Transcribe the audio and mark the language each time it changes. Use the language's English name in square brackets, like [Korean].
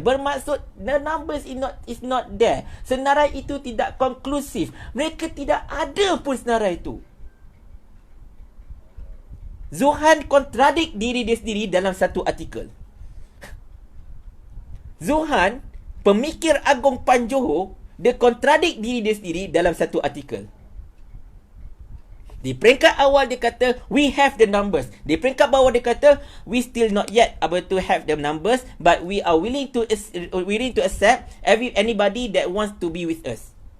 [Malay] Bermaksud [English] the numbers is not there. [Malay] Senarai itu tidak konklusif. Mereka tidak ada pun senarai itu. Zuhan kontradik diri dia sendiri dalam satu artikel. Zuhan, pemikir agung PAN Johor, dia kontradik diri dia sendiri dalam satu artikel. Di peringkat awal dia kata [English] we have the numbers. [Malay] Di peringkat bawah dia kata [English] we still not yet able to have the numbers, but we are willing to accept anybody that wants to be with us.